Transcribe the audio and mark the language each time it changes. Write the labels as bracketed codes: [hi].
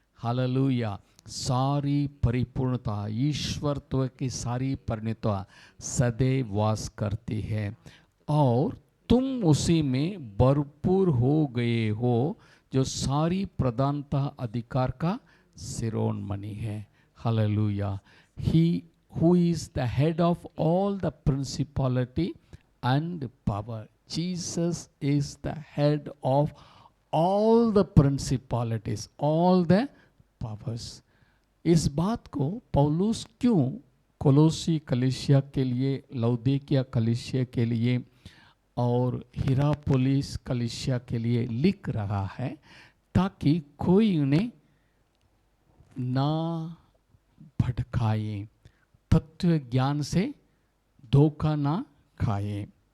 [hi] Hallelujah, सारी परिपूर्णता, ईश्वरत्व की सारी परिणता सदैव वास करती है और तुम उसी में भरपूर हो गए हो, जो सारी प्रधानता अधिकार का शिरोमणि है। [en] Hallelujah. He who is the head of all the principality and power. Jesus is the head of all the principalities, all the powers. [hi] इस बात को पौलुस क्यों कोलोसी कलीसिया के लिए, लौदीकिया कलीसिया के लिए और हिरापोलिस कलीसिया के लिए लिख रहा है, ताकि कोई उन्हें ना भटकाए, तत्व ज्ञान से धोखा ना खाए।